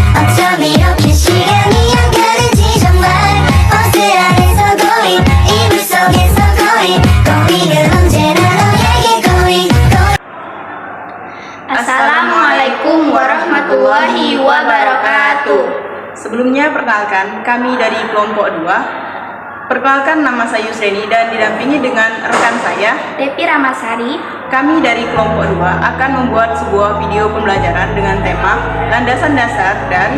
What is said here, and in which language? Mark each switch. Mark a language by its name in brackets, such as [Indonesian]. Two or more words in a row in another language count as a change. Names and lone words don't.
[Korean] 어쩜 이렇게 시간이 안 가는지 정말 버스 안에서 고이 이불 속에서 고이 고이는 언제나 너에게 고이 [Arabic] السلام عليكم ورحمة الله وبركاته. [Indonesian] Sebelumnya perkenalkan, kami dari kelompok 2. Perkenalkan, nama saya Yusreni dan didampingi dengan rekan saya Depi Ramasari. Kami dari kelompok 2 akan membuat sebuah video pembelajaran dengan tema landasan dasar dan